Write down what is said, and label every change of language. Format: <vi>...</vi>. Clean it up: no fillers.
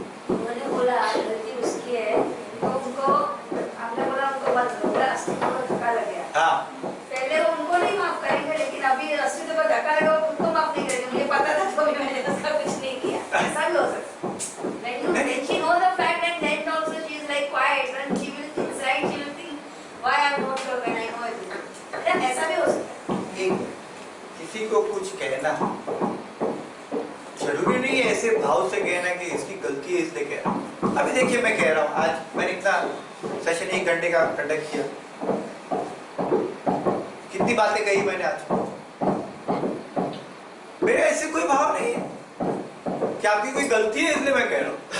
<hi>उन्होंने बोला गलती उसकी है, तो उनको आपने बोला उनको अस्तित्व को धक्का लग गया। हाँ, पहले वो उनको नहीं माफ करेंगे, लेकिन अभी अस्तित्व को धक्का लगा वो उनको माफ नहीं करेंगे। मुझे पता था तो भी मैंने उसका कुछ नहीं किया, ऐसा भी हो सकता है।</hi> <en>When she knows the fact and then also she is like quiet and she will inside she will think why I am not sure when I know everything.</en> <hi>ऐसा भी हो सकता है। एक किसी को कुछ कहना जरूरी नहीं है ऐसे भाव से कहना कि इसकी गलती है इसलिए कह रहा हूँ। अभी देखिए मैं कह रहा हूँ, आज मैंने इतना सेशन 1 घंटे का कंडक्ट किया, कितनी बातें कही मैंने आज, मेरे ऐसे कोई भाव नहीं है कि आपकी कोई गलती है इसलिए मैं कह रहा हूँ।</hi>